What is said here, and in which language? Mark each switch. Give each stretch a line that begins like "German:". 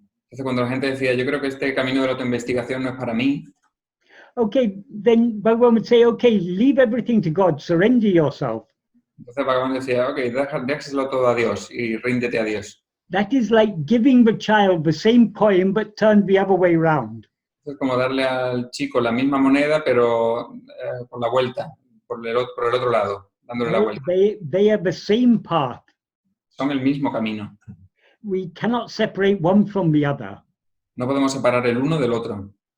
Spanish: Entonces, cuando la gente decía, yo creo que este camino de la autoinvestigación no es para mí,
English: Okay, then Bhagavan would say, okay, leave everything to God, surrender yourself.
Spanish: entonces Bhagavan decía, ok, déjaselo todo a Dios y ríndete a Dios.
English: That is like giving the child the same coin, but turned the other way round.
Spanish: Es como darle al chico la misma moneda, pero por la vuelta, por el otro lado, dándole la vuelta.
English: They are the same path.
Spanish: Son el mismo camino.
English: We cannot separate one from the other.
Spanish: No podemos separar el uno del otro.